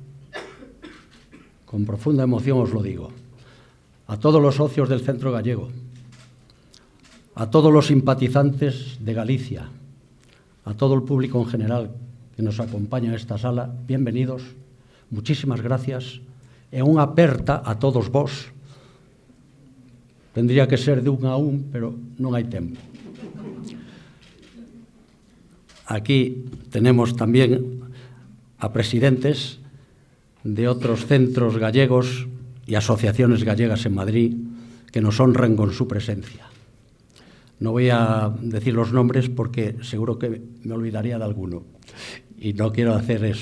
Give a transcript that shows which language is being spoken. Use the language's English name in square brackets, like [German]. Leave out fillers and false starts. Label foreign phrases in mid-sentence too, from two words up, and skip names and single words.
[Spanish] Con profunda emoción os lo digo. A todos los socios del Centro Gallego, a todos los simpatizantes de Galicia, a todo el público en general que nos acompaña en esta sala, bienvenidos, muchísimas gracias, [Galician] e unha aperta a todos vos. [Spanish] Tendría que ser de un a un, pero [Galician] non hai tempo. [Spanish] Aquí tenemos también a presidentes de otros centros gallegos y asociaciones gallegas en Madrid que nos honran con su presencia. No voy a decir los nombres porque seguro que me olvidaría de alguno y no quiero hacer eso.